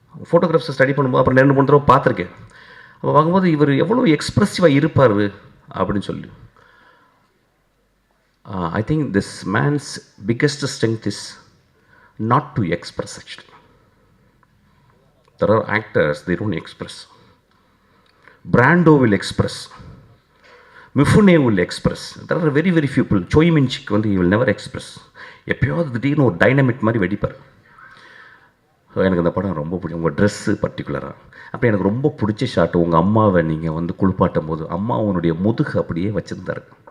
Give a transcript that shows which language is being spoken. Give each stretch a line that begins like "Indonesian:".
Tamil: ஃபோட்டோகிராஃப்ஸை study பண்ணும்போது அப்புறம் 2-3 தடவை பார்த்துருக்கேன். அப்போ பார்க்கும்போது இவர் எவ்வளோ எக்ஸ்ப்ரெசிவாக இருப்பார் அப்படின்னு சொல்லி.
English: I think this man's biggest strength is not to express. Actually there are actors, they don't express. Brando will express, Mifune will express. There are very few people. Choi Min-sik வந்து he will never express.
Tamil: எப்பயாவது திடீர்னு ஒரு dynamic மாதிரி வெடிப்பார். So எனக்கு அந்த படம் ரொம்ப பிடிக்கும். உங்கள் ட்ரெஸ்ஸு பர்டிகுலராக. அப்போ எனக்கு ரொம்ப பிடிச்ச ஷாட்டு, உங்கள் அம்மாவை நீங்கள் வந்து குளிப்பாட்டும் போது அம்மா அவனுடைய முதுகு அப்படியே வச்சுருந்தாரு.